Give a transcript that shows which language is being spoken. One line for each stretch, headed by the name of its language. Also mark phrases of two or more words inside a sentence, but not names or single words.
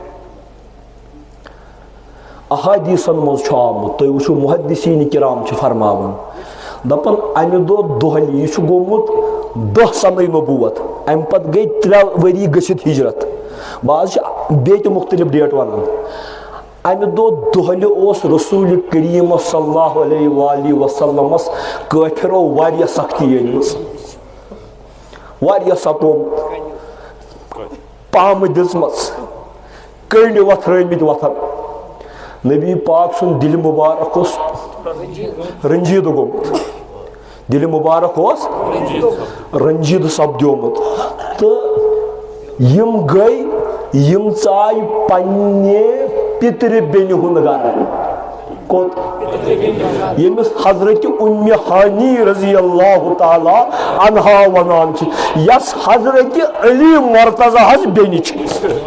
Kashmiri: احادیثن منٛز چھُ آمُت تُہۍ وٕچھِو محدثیٖن کرام چھِ فرماوان دپان امہِ دۄہ دۄہلہِ یہِ چھُ گوٚمُت دہ سنٕے نبوت امہِ پتہٕ گٔے 3 ؤری گٔژھِتھ ہجرت بعض چھِ بیٚیہِ تہِ مختلف ڈیٹ ونان امہِ دۄہ دۄہلہِ اوس رسول کریم صلی اللہ علیہ وآلہ وسلمس کٲفرو واریاہ سختی أنمٕژ واریاہ ستومُت پامہٕ دِژمٕژ کٔنڈۍ وۄتھرٲومٕتۍ وۄتھن نبی پاک سن دل مبارک اس رنجید گومت دل مبارک اس رنجید سپدیومت تو یم گئی یم ژاے پننہِ پتر بیٚنہِ ہُنٛد گرٕ کوٚت ییٚمِس حضرت ام ہانی رضی اللہ تعالی عنہا ونان چھِ یس حضرت علی مرتضی ہس بیٚنہِ چھِ